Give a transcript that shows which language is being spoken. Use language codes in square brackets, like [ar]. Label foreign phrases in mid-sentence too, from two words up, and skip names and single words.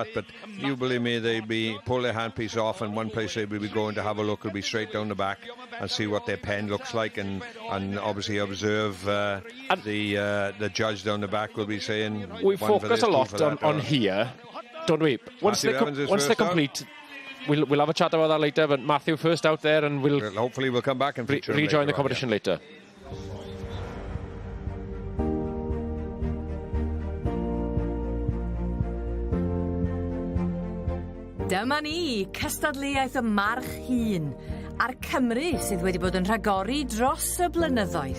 [en] But you believe me, they'd pull their handpiece off, and one place they will be going to have a look will be straight down the back and see what their pen looks like, and obviously observe the judge down the back will be saying. We focus a lot on here, don't we? Once they complete. We'll have a chat about that later, but Matthew first out there, and hopefully we'll come back and rejoin the competition later. [cy] Dyma ni, cystadleuaeth y March Hun, a'r Cymru sydd wedi bod yn rhagori dros y blynyddoedd.